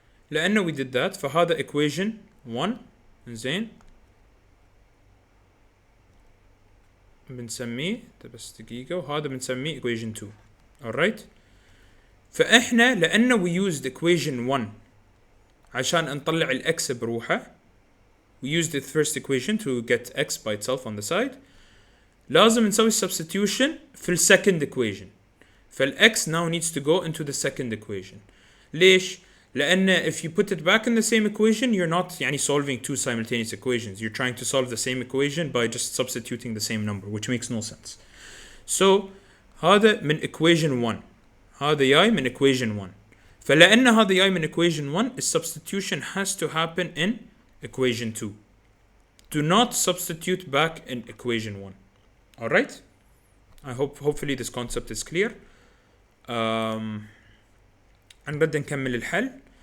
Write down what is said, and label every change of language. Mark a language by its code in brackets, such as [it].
[en] لأن we did that, [ar] فهذا [en] equation 1. [ar] زين, بنسميه بس دقيقة, وهذا بنسميه equation 2. [en] alright. فإحنا لأنه we used equation 1 [ar] عشان نطلع ال x بروحه, [en] we used the first equation to get x by itself on the side, [ar] لازم نسوي [en] substitution في ال second equation. فال x now needs to go into the second equation. [ar] ليش؟ لأن [en] if you put it back in the same equation, you're not يعني solving two simultaneous equations. You're trying to solve the same equation by just substituting the same number, which makes no sense. So هذا من equation 1, [ar] هذا جاي من [en] equation 1. [ar] فلأن هذا جاي من [en] equation 1, the substitution has to happen in equation 2. Do not substitute back in equation 1. Alright? I hopefully this concept is clear. [ar] نبدأ نكمل الحل.